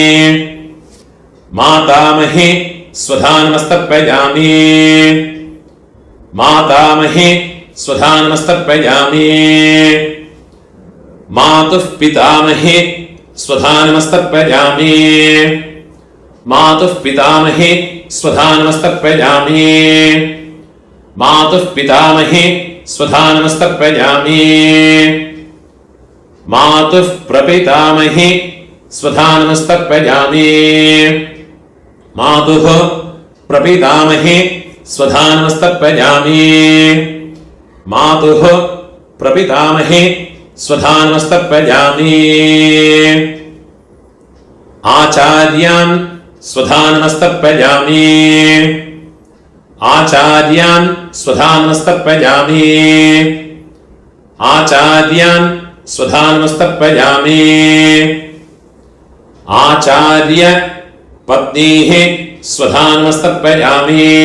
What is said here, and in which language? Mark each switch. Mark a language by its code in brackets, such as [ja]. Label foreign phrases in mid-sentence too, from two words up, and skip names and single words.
[sa] मातामही स्वधानमस्तर्पयामि मातामही स्वधानमस्तर्पयामि मातुः पितामही स्वधानमस्तर्पयामि मातुः पितामही स्वधानमस्तर्पयामि मातुः पितामही स्वधानमस्तर्पयामि मातुः प्रपितामही स्वधानमस्तर्पयामि मातुः प्रपितामही स्वधानमस्तर्पयामि मातुः प्रपितामहे स्वधानमस्तर्पयामि आचार्यान् स्वधानमस्तर्पयामि आचार्यान् स्वधानमस्तर्पयामि आचार्यान् स्वधानमस्तर्पयामि आचार्य पत्नीः स्वधानमस्तर्पयामि